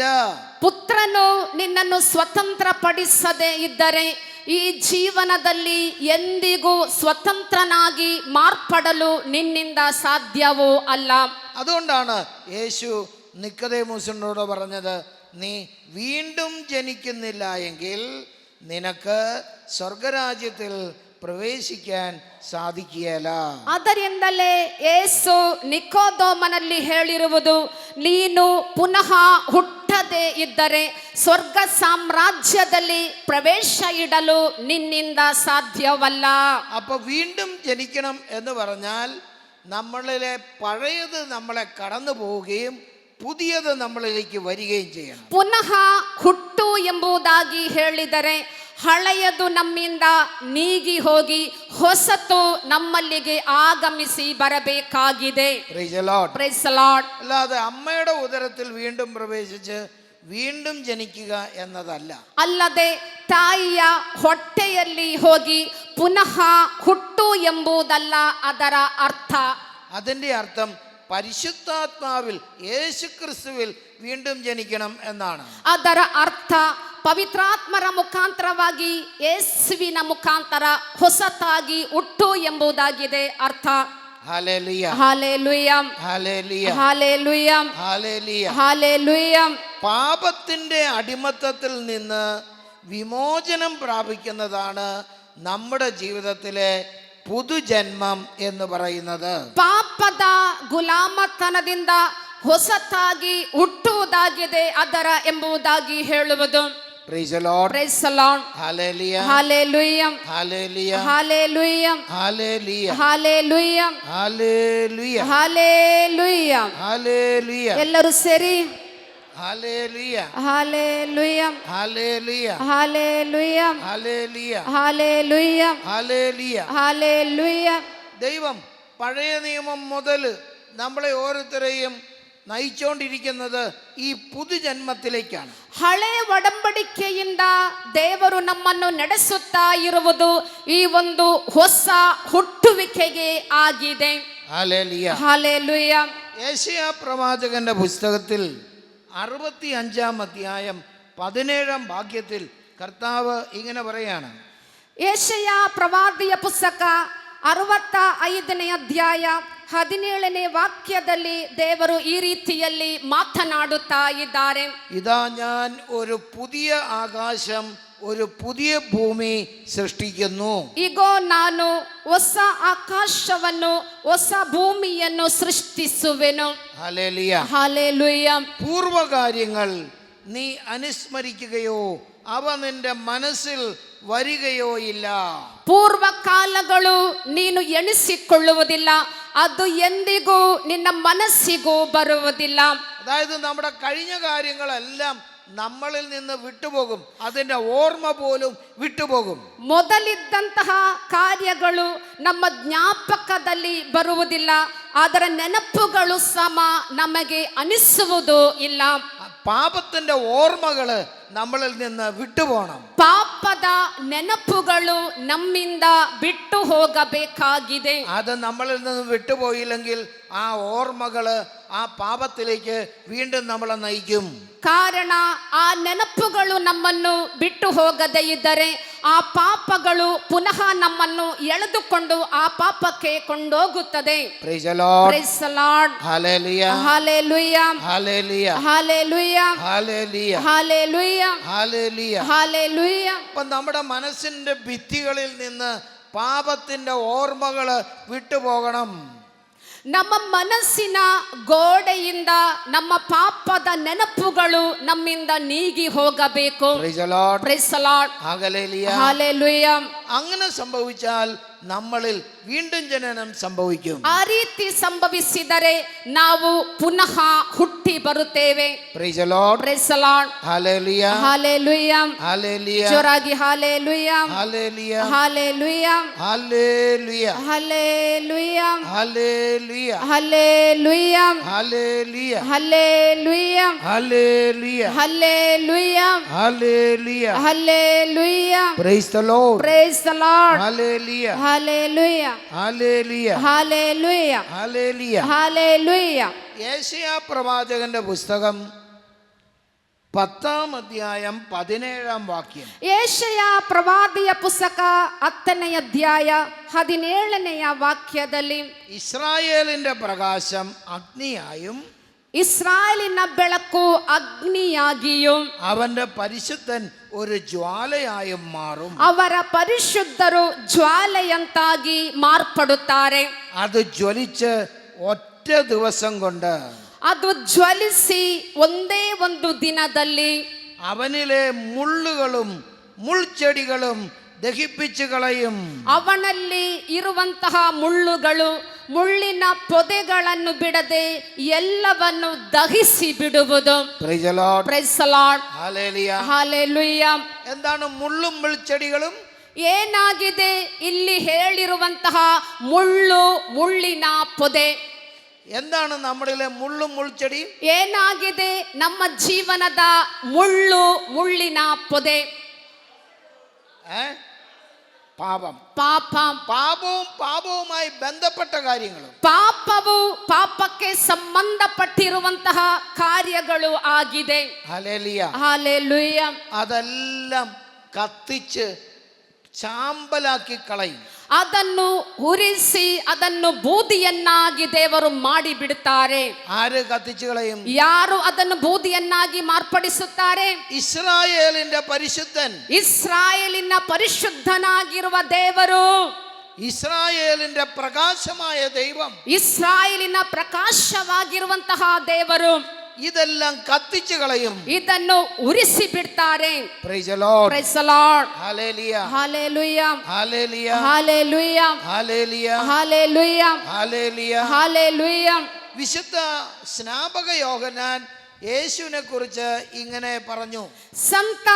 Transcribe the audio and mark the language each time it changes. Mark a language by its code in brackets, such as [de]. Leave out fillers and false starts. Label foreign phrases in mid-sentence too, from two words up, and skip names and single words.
[kn] ಪುತ್ರನು ನಿನ್ನನ್ನು ಸ್ವತಂತ್ರ ಪಡಿಸದೇ ಇದ್ದರೆ ಈ ಜೀವನದಲ್ಲಿ ಎಂದಿಗೂ ಸ್ವತಂತ್ರನಾಗಿ ಮಾರ್ಪಡಲು ನಿನ್ನಿಂದ ಸಾಧ್ಯವೂ ಅಲ್ಲ. [ml] അതുകൊണ്ടാണ് യേശു നിക്കോദേമോസിനോട് പറഞ്ഞത്, നീ വീണ്ടും ജനിക്കുന്നില്ല എങ്കിൽ നിനക്ക് സ്വർഗരാജ്യത്തിൽ പ്രവേശിക്കാൻ സാധിക്കുകയില്ല. [kn] ಅದರಿಂದಲೇ ಯೇಸು ನಿಕೋದೇಮನಲ್ಲಿ ಹೇಳಿರುವುದು, ನೀನು ಪುನಃ ಹುಟ್ಟದೇ ಇದ್ದರೆ ಸ್ವರ್ಗ ಸಾಮ್ರಾಜ್ಯದಲ್ಲಿ ಪ್ರವೇಶ ಇಡಲು ನಿನ್ನಿಂದ ಸಾಧ್ಯವಲ್ಲ. [ml] അപ്പൊ വീണ്ടും ജനിക്കണം എന്ന് പറഞ്ഞാൽ നമ്മളിലെ പഴയത് നമ്മളെ കടന്നു പോവുകയും പുതിയത് നമ്മളിലേക്ക് വരികയും ചെയ്യണം. [kn] ಪುನಃ ಹುಟ್ಟು ಎಂಬುದಾಗಿ ಹೇಳಿದರೆ ಹಳೆಯದು ನಮ್ಮಿಂದ ನೀಗಿ ಹೋಗಿ ಹೊಸತು ನಮ್ಮಲ್ಲಿಗೆ ಆಗಮಿಸಿ ಬರಬೇಕಾಗಿದೆ. [en] Praise the Lord. Praise the Lord. [ml] അല്ലാതെ അമ്മയുടെ ഉദരത്തിൽ വീണ്ടും പ്രവേശിച്ച് വീണ്ടും ജനിക്കുക എന്നതല്ല. [kn] ಅಲ್ಲದೆ ತಾಯಿಯ ಹೊಟ್ಟೆಯಲ್ಲಿ ಹೋಗಿ ಪುನಃ ಹುಟ್ಟು ಎಂಬುದಲ್ಲ ಅದರ ಅರ್ಥ. [ml] അതിൻ്റെ അർത്ഥം പരിശുദ്ധാത്മാവിൽ യേശുക്രിസ്തുവിൽ വീണ്ടും ജനിക്കണം എന്നാണ്. [kn] ಅದರ ಅರ್ಥ ಪವಿತ್ರಾತ್ಮರ ಮುಖಾಂತರವಾಗಿ ಯೇಸುವಿನ ಮುಖಾಂತರ ಹೊಸತಾಗಿ ಹುಟ್ಟು ಎಂಬುದಾಗಿದೆ ಅರ್ಥ. [ml] ഹല്ലേലൂയ ഹല്ലേലൂയ ഹല്ലേലൂയ ഹല്ലേലൂയ ഹല്ലേലൂയ. ഹല്ലേലൂയ. പാപത്തിൻ്റെ അടിമത്തത്തിൽ നിന്ന് വിമോചനം പ്രാപിക്കുന്നതാണ് നമ്മുടെ ജീവിതത്തിലെ പുതുജന്മം എന്ന് പറയുന്നത്. [kn] ಪಾಪದ ಗುಲಾಮತನದಿಂದ ಹೊಸತಾಗಿ ಹುಟ್ಟುವುದಾಗಿದೆ ಅದರ ಎಂಬುದಾಗಿ ಹೇಳುವುದು. [en] Praise the Lord. Praise the Lord. Hallelujah. Hallelujah. Hallelujah. Hallelujah. Hallelujah. Hallelujah. Hallelujah. Hallelujah. Hallelujah. [kn] ಎಲ್ಲರೂ ಸೇರಿ [en] Hallelujah. Hallelujah. Hallelujah. Hallelujah. Hallelujah. Hallelujah. Hallelujah. Hallelujah. [ml] ദൈവം പഴയ നിയമം മുതൽ നമ്മളെ ഓരോരുത്തരെയും നയിച്ചുകൊണ്ടിരിക്കുന്നത് ഈ പുതുജന്മത്തിലേക്കാണ്. [kn] ಹಳೆ ಒಡಂಬಡಿಕೆಯಿಂದ ದೇವರು ನಮ್ಮನ್ನು ನಡೆಸುತ್ತಾ ಇರುವುದು ಈ ಒಂದು ಹೊಸ ಹುಟ್ಟುವಿಕೆಗೆ ಆಗಿದೆ. [ml] ഹല്ലേലൂയ. [kn] ಹಾಲೆಲೂಯ. [ml] യെശയ്യാ പ്രവാചകന്റെ പുസ്തകത്തിൽ 65-ാം അധ്യായം 17-ാം വാക്യത്തിൽ കർത്താവ് ഇങ്ങനെ പറയാണ്. [kn] ಯೆಶಯ್ಯ ಪ್ರವಾದಿಯ ಪುಸ್ತಕ 65ನೇ ಅಧ್ಯಾಯ 17ನೇ ವಾಕ್ಯದಲ್ಲಿ ದೇವರು ಈ ರೀತಿಯಲ್ಲಿ ಮಾತನಾಡುತ್ತಾ ಇದ್ದಾರೆ. [ml] ഇതാ ഞാൻ ഒരു പുതിയ ആകാശം ഒരു പുതിയ ഭൂമി സൃഷ്ടിക്കുന്നു. [kn] ಈಗೋ ನಾನು ಹೊಸ ಆಕಾಶವನ್ನು ಹೊಸ ಭೂಮಿಯನ್ನು ಸೃಷ್ಟಿಸುವೆನು. [ml] ഹല്ലേലൂയ. [kn] ಹಾಲೆಲೂಯ. [ml] പൂർവകാര്യങ്ങൾ നീ അനുസ്മരിക്കുകയോ അവ നിന്റെ മനസ്സിൽ വരികയോ ഇല്ല. [kn] ಪೂರ್ವ ಕಾಲಗಳು ನೀನು ಎಣಿಸಿಕೊಳ್ಳುವುದಿಲ್ಲ, ಅದು ಎಂದಿಗೂ ನಿನ್ನ ಮನಸ್ಸಿಗೂ ಬರುವುದಿಲ್ಲ. [ml] അതായത് നമ്മുടെ കഴിഞ്ഞ കാര്യങ്ങളെല്ലാം നമ്മളിൽ നിന്ന് വിട്ടുപോകും, അതിൻ്റെ ഓർമ്മ പോലും വിട്ടുപോകും. [kn] ಮೊದಲಿದ್ದಂತಹ ಕಾರ್ಯಗಳು ನಮ್ಮ ಜ್ಞಾಪಕದಲ್ಲಿ ಬರುವುದಿಲ್ಲ, ಅದರ ನೆನಪುಗಳು ಸಮ ನಮಗೆ ಅನಿಸುವುದೂ ಇಲ್ಲ. [ml] പാപത്തിന്റെ ഓർമ്മകള് നമ്മളിൽ നിന്ന് വിട്ടുപോകണം. [kn] ಪಾಪದ ನೆನಪುಗಳು ನಮ್ಮಿಂದ ಬಿಟ್ಟು ಹೋಗಬೇಕಾಗಿದೆ. [ml] അത് നമ്മളിൽ നിന്ന് വിട്ടുപോയില്ലെങ്കിൽ ആ ഓർമ്മകള് ആ പാപത്തിലേക്ക് വീണ്ടും നമ്മളെ നയിക്കും. [kn] ಕಾರಣ ಆ ನೆನಪುಗಳು ನಮ್ಮನ್ನು ಬಿಟ್ಟು ಹೋಗದೇ ಇದ್ದರೆ ಆ ಪಾಪಗಳು ಪುನಃ ನಮ್ಮನ್ನು ಎಳೆದುಕೊಂಡು ಆ ಪಾಪಕ್ಕೆ ಕೊಂಡೋಗುತ್ತದೆ. [en] Praise the Lord. Praise the Lord. Hallelujah. Hallelujah. Hallelujah. Hallelujah. Hallelujah. Hallelujah. Hallelujah. Hallelujah. [ml] അപ്പൊ നമ്മുടെ മനസ്സിന്റെ ഭിത്തികളിൽ നിന്ന് പാപത്തിന്റെ ഓർമ്മകള് വിട്ടുപോകണം. [kn] ನಮ್ಮ ಮನಸ್ಸಿನ ಗೋಡೆಯಿಂದ ನಮ್ಮ ಪಾಪದ ನೆನಪುಗಳು ನಮ್ಮಿಂದ ನೀಗಿ ಹೋಗಬೇಕು. [en] Praise the Lord. Praise the Lord. Hallelujah. Hallelujah. [ml] അങ്ങനെ സംഭവിച്ചാൽ നമ്മളിൽ വീണ്ടും ജനനം സംഭവിക്കും. [kn] ಆ ರೀತಿ ಸಂಭವಿಸಿದರೆ ನಾವು ಪುನಃ ಹುಟ್ಟಿ ಬರುತ್ತೇವೆ. [en] Praise the Lord. Praise the Lord. Hallelujah. Hallelujah. Hallelujah. [kn] ಜೋರಾಗಿ hallelujah. [en] Hallelujah. Hallelujah. Hallelujah. Hallelujah. Hallelujah. Hallelujah. Hallelujah. Hallelujah. Hallelujah. Hallelujah. Hallelujah. Hallelujah. Praise the Lord. Praise the Lord. Hallelujah. Hallelujah. Hallelujah. Hallelujah. Hallelujah. Hallelujah. [ml] യെശയ്യാ പ്രവാചകന്റെ പുസ്തകം 10-ാം അധ്യായം 17-ാം വാക്യം. [kn] ಯೆಶಯ್ಯ ಪ್ರವಾದಿಯ ಪುಸ್ತಕ 10ನೇ ಅಧ್ಯಾಯ 17ನೇ ವಾಕ್ಯದಲ್ಲಿ [ml] ഇസ്രായേലിന്റെ പ്രകാശം അഗ്നിയായും [kn] ಇಸ್ರಾಯೇಲಿನ ಬೆಳಕು ಅಗ್ನಿಯಾಗಿಯೂ [ml] അവന്റെ പരിശുദ്ധൻ ഒരു ജ്വാലയായും മാറും. [kn] ಅವರ ಪರಿಶುದ್ಧರು ಜ್ವಾಲೆಯಂತಾಗಿ ಮಾರ್ಪಡುತ್ತಾರೆ. [ml] അത് ജ്വലിച്ച് ഒറ്റ ദിവസം കൊണ്ട് [kn] ಅದು ಜ್ವಲಿಸಿ ಒಂದೇ ಒಂದು ದಿನದಲ್ಲಿ [ml] അവനിലെ മുള്ളുകളും മുൾച്ചെടികളും ദഹിപ്പിച്ചു കളയും. [kn] ಅವನಲ್ಲಿ ಇರುವಂತಹ ಮುಳ್ಳುಗಳು ಮುಳ್ಳಿನ ಪೊದೆಗಳನ್ನು ಬಿಡದೆ ಎಲ್ಲವನ್ನು ದಹಿಸಿ ಬಿಡುವುದು. [en] Praise the Lord. Praise the Lord. Hallelujah. Hallelujah. [ml] എന്താണ് മുള്ളും മുൾച്ചെടികളും? [kn] ಏನಾಗಿದೆ ಇಲ್ಲಿ ಹೇಳಿರುವಂತಹ ಮುಳ್ಳು ಮುಳ್ಳಿನ ಪೊದೆ? [ml] എന്താണ് നമ്മളിലെ മുള്ളും മുൾച്ചെടി? [kn] ಏನಾಗಿದೆ ನಮ್ಮ ಜೀವನದ ಮುಳ್ಳು ಮುಳ್ಳಿನ ಪೊದೆ? [ml] പാപം. [kn] ಪಾಪ. [ml] പാപവും പാപവുമായി ബന്ധപ്പെട്ട കാര്യങ്ങളും. [kn] ಪಾಪವು ಪಾಪಕ್ಕೆ ಸಂಬಂಧಪಟ್ಟಿರುವಂತಹ ಕಾರ್ಯಗಳು ಆಗಿದೆ. [ml] ഹല്ലേലൂയ. [kn] ಹಾಲೆಲೂಯ. [ml] അതെല്ലാം കത്തിച്ച് ചാമ്പലാക്കി കളയും. [kn] ಅದನ್ನು ಉರಿಸಿ ಅದನ್ನು ಬೂದಿಯನ್ನಾಗಿ ದೇವರು ಮಾಡಿ ಬಿಡುತ್ತಾರೆ. [ml] ആര് കത്തിച്ചു കളയും? [kn] ಯಾರು ಅದನ್ನು ಬೂದಿಯನ್ನಾಗಿ ಮಾರ್ಪಡಿಸುತ್ತಾರೆ? [ml] ഇസ്രായേലിന്റെ പരിശുദ്ധൻ. [kn] ಇಸ್ರಾಯೇಲಿನ ಪರಿಶುದ್ಧನಾಗಿರುವ ದೇವರು, [ml] ഇസ്രായേലിന്റെ പ്രകാശമായ ദൈവം, [kn] ಇಸ್ರಾಯೇಲಿನ ಪ್ರಕಾಶವಾಗಿರುವಂತಹ ದೇವರು [ml] ഇതെല്ലാം കത്തിച്ചു കളയും. [kn] ಇದನ್ನು ಉರಿಸಿ ಬಿಡ್ತಾರೆ. [en] Praise the Lord. Praise the Lord. Hallelujah. Hallelujah. Hallelujah. Hallelujah. Hallelujah. Hallelujah. Hallelujah. Hallelujah. [ml] വിശുദ്ധ സ്നാപക യോഹന്നാൻ യേശുവിനെ കുറിച്ച് ഇങ്ങനെ പറഞ്ഞു.